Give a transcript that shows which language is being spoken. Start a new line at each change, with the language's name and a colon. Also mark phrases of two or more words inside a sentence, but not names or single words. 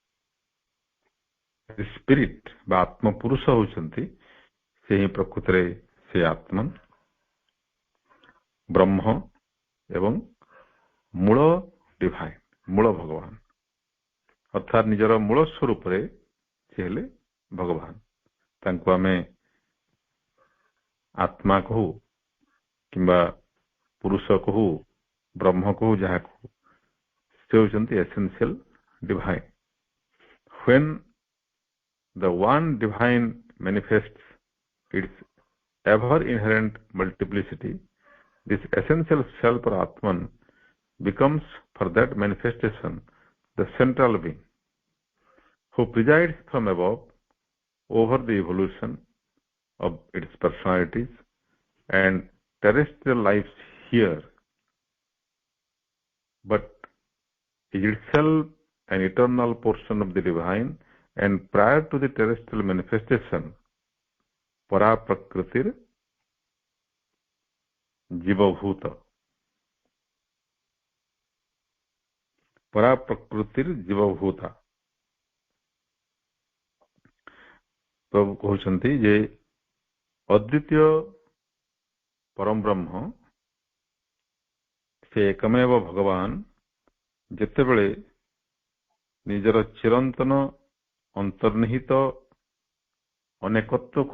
Odia: ସ୍ପିରିଟ୍ ବା ଆତ୍ମ ପୁରୁଷ ହେଉଛନ୍ତି ସେ ହିଁ ପ୍ରକୃତରେ ସେ ଆତ୍ମନ୍, ବ୍ରହ୍ମ ଏବଂ ମୂଳ ଡିଭାଇନ୍, ମୂଳ ଭଗବାନ, ଅର୍ଥାତ୍ ନିଜର ମୂଳ ସ୍ୱରୂପରେ ସେ ହେଲେ ଭଗବାନ। ତାଙ୍କୁ ଆମେ ଆତ୍ମା କହୁ କିମ୍ବା ପୁରୁଷ କହୁ, ବ୍ରହ୍ମ କହୁ, ଯାହା କହୁ, ସେ ହେଉଛନ୍ତି
English: essential divine. When the one divine manifests its ever inherent multiplicity, this essential self or Atman becomes for that manifestation the central being who presides from above over the evolution of its personalities and terrestrial lives here, but is itself an eternal portion of the divine and prior to the terrestrial manifestation
Sanskrit: परा प्रकृतिर्जीवभूता, परा प्रकृतिर्जीवभूता।
Odia: ପ୍ରଭୁ କହୁଛନ୍ତି ଯେ ଅଦ୍ୱିତୀୟ ପରମ ବ୍ରହ୍ମ ସେ ଏକମେବ ଭଗବାନ ଯେତେବେଳେ ନିଜର ଚିରନ୍ତନ ଅନ୍ତର୍ନିହିତ ଅନେକତ୍ୱକୁ